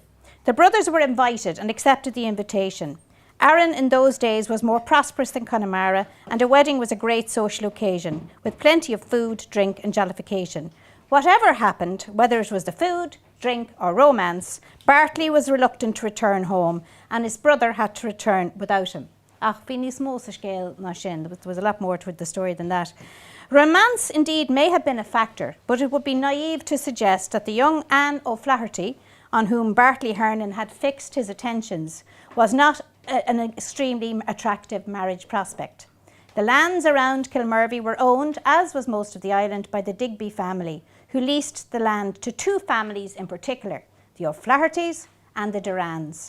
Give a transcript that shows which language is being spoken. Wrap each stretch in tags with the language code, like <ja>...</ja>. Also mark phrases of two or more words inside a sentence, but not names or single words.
<en>The brothers were invited and accepted the invitation. Arran in those days was more prosperous than Connemara, and a wedding was a great social occasion, with plenty of food, drink and jollification. Whatever happened, whether it was the food, drink or romance, Bartley was reluctant to return home, and his brother had to return without him.</en> <ga>Ach, bhí níos mó sa scéal ná sin.</ga> <en>There was a lot more to the story than that. Romance indeed may have been a factor, but it would be naive to suggest that the young Anne O'Flaherty, on whom Bartley Hernan had fixed his attentions, was not an extremely attractive marriage prospect. The lands around Kilmurvey were owned, as was most of the island, by the Digby family, who leased the land to two families in particular, the O'Flahertys and the Durans.</en>